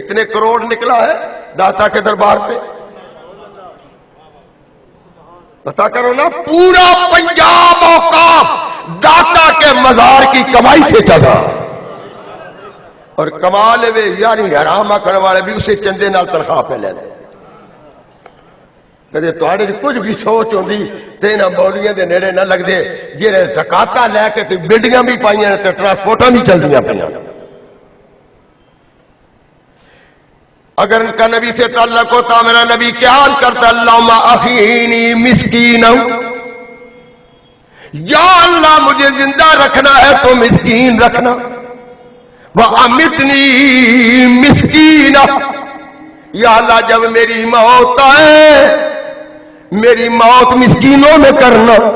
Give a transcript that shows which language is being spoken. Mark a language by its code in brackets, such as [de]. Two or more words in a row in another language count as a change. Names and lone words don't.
[ur] کتنے کروڑ نکلا ہے داتا کے دربار پہ, پتا کرو نا. پورا پنجاب اوقاف داتا کے مزار کی کمائی سے چلا, اور کمال وے یاری حرام کرنے والے بھی اسے چندے نال تنخواہ پہ لے لے. [pa] کدے تواڈے کچھ بھی سوچ ہوندی تے نہ مولویاں دے نیڑے نہ لگ دے جڑے زکاتاں لے کے تے بلڈنگاں بھی پائیاں تے ٹرانسپورٹاں بھی چلدیاں پیاں. [ur] اگر ان کا نبی سے تعلق ہوتا میرا نبی کیا کرتا, [ar] اللہم احینی مسکینا, [ur] یا اللہ مجھے زندہ رکھنا ہے تو مسکین رکھنا, [ar] وَأَمِتْنِي مِسْكِينًا, [ur] یا اللہ جب میری موت آئے میری موت مسکینوں میں کرنا.